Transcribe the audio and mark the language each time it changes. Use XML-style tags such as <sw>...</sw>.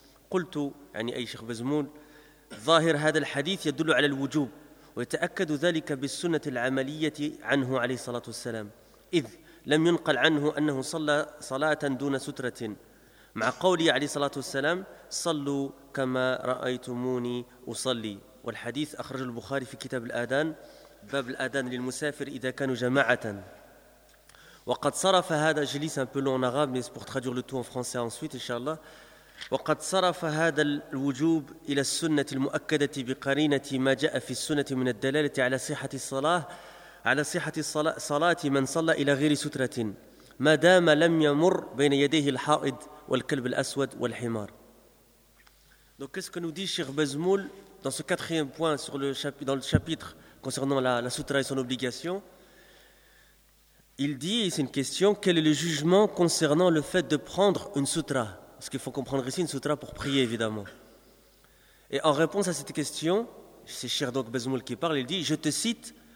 <ar>قلت يعني أي شيخ بزمول، ظاهر هذا الحديث يدل على الوجوب، ويتأكد ذلك بالسنة العملية عنه عليه الصلاة والسلام، إذ لم ينقل عنه أنه صلى صلاة دون سترة، مع قولي عليه الصلاة والسلام صلوا كما رأيتموني أصلي. والحديث أخرج البخاري في كتاب الآذان باب الآذان للمسافر إذا كانوا جماعة. وقد صرف هذا جليس</ar> <fr>un peu long en arabe mais pour traduire le tout en français ensuite inshallah.</fr> <ar>وقد صرف هذا الوجوب إلى السنة المؤكدة بقرينة ما جاء في السنة من الدلالة على صحة الصلاة صلاة من صلى إلى غير سترة ما دام لم يمر بين يديه الحائض والكلب الأسود والحمار.</ar> <fr>Donc qu'est-ce que nous dit Cheikh Bazmoul dans ce quatrième point sur le chapitre, dans le chapitre concernant la sutra et son obligation? Il dit, c'est une question, quel est le jugement concernant le fait de prendre une sutra? Parce qu'il faut comprendre ici une sutra pour prier évidemment. Et en réponse à cette question, c'est Cheikh Bazmoul qui parle, il dit, je te cite</fr>